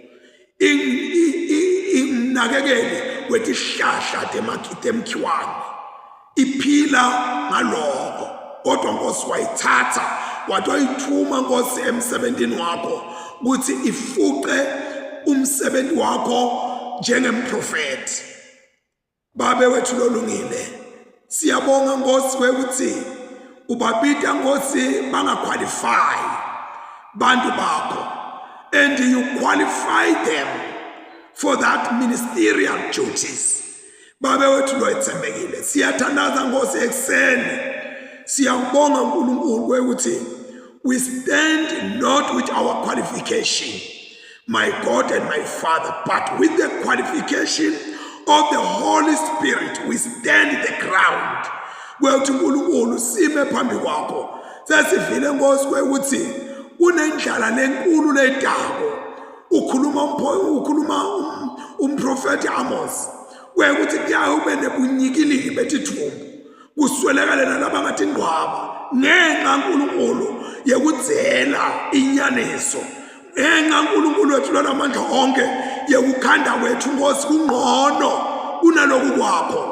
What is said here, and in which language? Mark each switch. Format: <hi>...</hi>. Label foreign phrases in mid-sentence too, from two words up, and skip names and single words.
<ss>inakekeli wetihlahla temkhiwane iphila ngaloko kodwa Nkosi wayithatha wathi wayithuma Nkosi emsebenzini wakho ukuthi ifuqe umsebenzi wakho njengemprofeti babe wethu lolungile siyabonga Nkosi ukuthi ubabita Nkosi bangaqualify bantu bakho</ss> <en>and you qualify them for that ministerial duties</en> <ss>babe wethu loyithembekile siyathandaza Nkosi ekseni siyabonga uNkulunkulu ukuthi</ss> <en>we stand not with our qualification my God and my Father but with the qualification of the Holy Spirit we stand the ground</en> <ss>wethu uNkulunkulu sime phambi kwakho sesivile Nkosi ukuthi unendlala lenkulu ledako ukhuluma umprofeti Amos wekuthi kuyaye ube nebunyikilili betithumbu kuswelekale nalabangathi ngqwaba ngenxa uNkulunkulu yekudzela inyaniso ngenxa uNkulunkulu wethu lonamandla onke yekukhanda kwethu Nkosi kungqono kunaloku kwakho</ss>